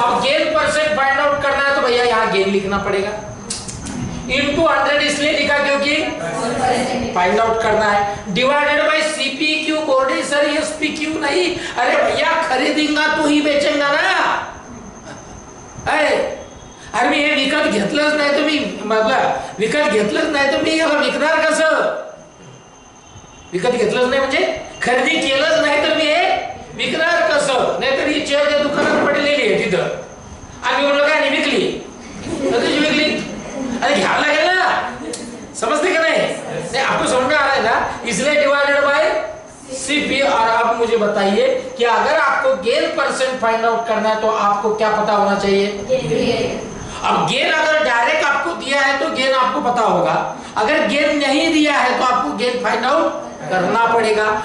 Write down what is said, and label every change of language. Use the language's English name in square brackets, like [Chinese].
[Hindi] अब gain percent find out करना है तो भैया यहाँ गेन लिखना पड़ेगा, इनटू 100 इसलिए लिखा क्योंकि फाइंड आउट करना है, divided by CP Q. Board sir ये एसपी क्यू नहीं, अरे भैया खरीदेगा तो ही बेचेगा ना। [Marathi] अरे मी हे विकत घेतलंच नाही तर मी मतलब विकत घेतलंच नाही तर मी याला विकणार कसं? विकत घेतलंच नाही म्हणजे खरेदी केलंच नाही तर मी हे विकणार कसं? नाहीतर ही चेअर त्या दुकानात पडलेली आहे तिथं आणि म्हणलं काय नाही विकली, कधीची विकली? अरे घ्यायला लागेल ना, [Hindi] समझते क्या नहीं? आपको समझ में आ रहा है ना? इसलिए डिवाइडेड बाय सीपी। और अब मुझे बताइए कि अगर आपको गेन परसेंट फाइंड आउट करना है तो आपको क्या पता होना चाहिए? अब गेन अगर डायरेक्ट आपको दिया है तो गेन आपको पता होगा, अगर गेन नहीं दिया है तो आपको गेन फाइंड आउट करना पड़ेगा।